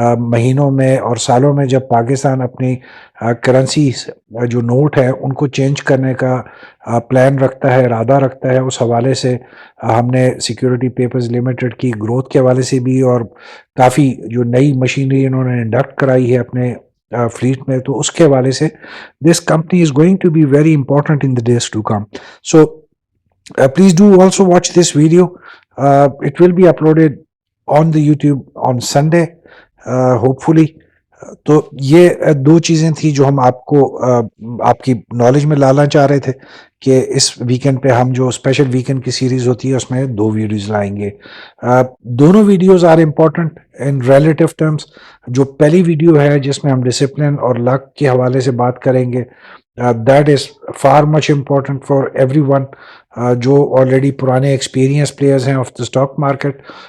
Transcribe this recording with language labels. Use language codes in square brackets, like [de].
[ur] مہینوں میں اور سالوں میں جب پاکستان اپنی کرنسی جو نوٹ ہے ان کو چینج کرنے کا پلان رکھتا ہے, ارادہ رکھتا ہے, اس حوالے سے ہم نے سیکورٹی پیپرز لمیٹڈ کی گروتھ کے حوالے سے بھی, اور کافی جو نئی مشینری انہوں نے انڈکٹ کرائی ہے اپنے فلیٹ میں, تو اس کے حوالے سے [en] This company is going to be very important in the days to come. So please do also watch this video. It will be uploaded on the YouTube on Sunday, hopefully. [ur] تو یہ 2 چیزیں تھیں جو ہم آپ کو آپ کی نالج میں لانا چاہ رہے تھے کہ اس ویکینڈ پہ ہم جو اسپیشل ویکینڈ کی سیریز ہوتی ہے اس میں 2 ویڈیوز لائیں گے. دونوں videos [en] Are important in relative terms. [ur] جو پہلی ویڈیو ہے جس میں ہم ڈسپلن اور لک کے حوالے سے بات کریں گے, [en] that is far much important for everyone [ur] جو آلریڈی پرانے ایکسپیرینس پلیئرز ہیں [en] Of the stock market.